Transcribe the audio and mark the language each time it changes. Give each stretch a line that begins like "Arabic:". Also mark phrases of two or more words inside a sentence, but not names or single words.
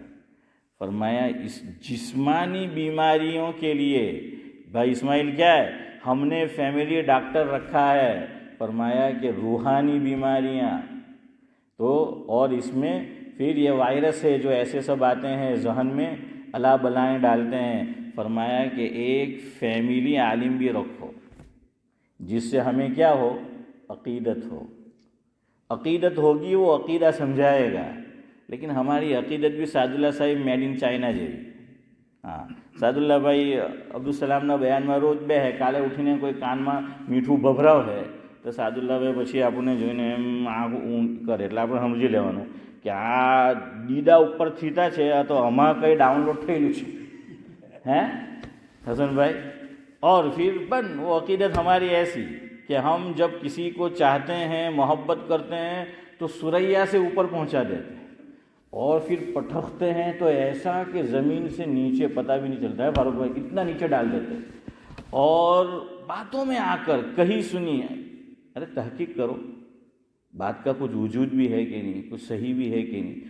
Urdu: فرمایا اس جسمانی بیماریوں کے لیے بھائی اسماعیل کیا ہے، ہم نے فیملی ڈاکٹر رکھا ہے، فرمایا کہ روحانی بیماریاں تو، اور اس میں پھر یہ وائرس ہے جو ایسے سب آتے ہیں ذہن میں الا بلائیں ڈالتے ہیں، فرمایا کہ ایک فیملی عالم بھی رکھو جس سے ہمیں کیا ہو، عقیدت ہو، عقیدت ہوگی، وہ عقیدہ سمجھائے گا۔ لیکن ہماری عقیدت بھی سعد اللہ صاحب
English: made in China
Urdu: جیوی، ہاں سعد اللہ بھائی عبدالسلام نا بیان میں
Gujarati: روج બે ہے કાલે ઉઠીને કોઈ કાનમાં મીઠું ભભરાવ છે તો સાદુલ્લાભાઈ પછી આપણને જોઈને એમ આંખ ઊં કરે, એટલે આપણે સમજી લેવાનું કે આ દીદા ઉપર થીતા છે, આ તો આમાં કંઈ ડાઉનલોડ થયેલું છે
Urdu: ہیں حسن بھائی۔ اور پھر وہ عقیدت ہماری ایسی کہ ہم جب کسی کو چاہتے ہیں، محبت کرتے ہیں تو سریا سے اوپر پہنچا دیتے ہیں، اور پھر پٹختے ہیں تو ایسا کہ زمین سے نیچے پتہ بھی نہیں چلتا ہے، فاروق بھائی اتنا نیچے ڈال دیتے ہیں، اور باتوں میں آ کر کہیں سنی ہے، ارے تحقیق کرو بات کا کچھ وجود بھی ہے کہ نہیں، کچھ صحیح بھی ہے کہ نہیں۔